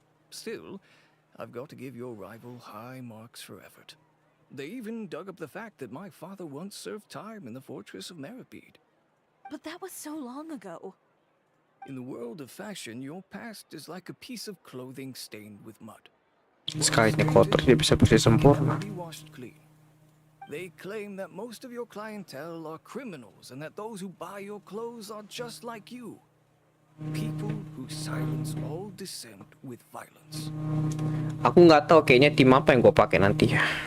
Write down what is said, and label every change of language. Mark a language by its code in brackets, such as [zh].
[en] Still, I've got to give your rival high marks for effort. They even dug up the fact that my father once served time in the fortress of Meripede. But that was so long ago. In the world of fashion, your past is like a piece of clothing stained with mud. [id] Sekali ini kotor dia bisa bersih sempurna. [en] Be washed clean. They claim that most of your clientele are criminals and that those who buy your clothes are just like you. People who silence all dissent with violence. [id] Aku nggak tahu kayaknya tim apa yang gue pakai nanti ya.